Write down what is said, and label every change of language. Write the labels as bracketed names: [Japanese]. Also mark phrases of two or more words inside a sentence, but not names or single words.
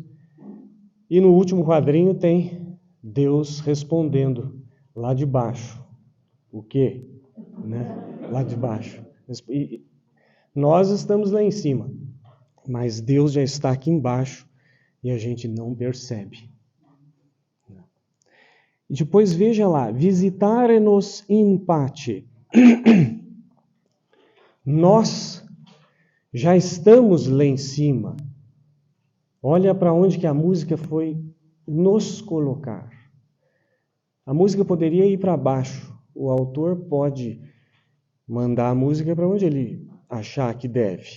[Portuguese] E no último quadrinho tem Deus respondendo lá de baixo. O quê? Né? Lá de baixo. E nós estamos lá em cima, mas Deus já está aqui embaixo e a gente não percebe. E depois veja lá, [Latin] visitare-nos in pace. [Portuguese] Nós já estamos lá em cima. Olha para onde que a música foi nos colocar. A música poderia ir para baixo. O autor pode mandar a música para onde ele achar que deve.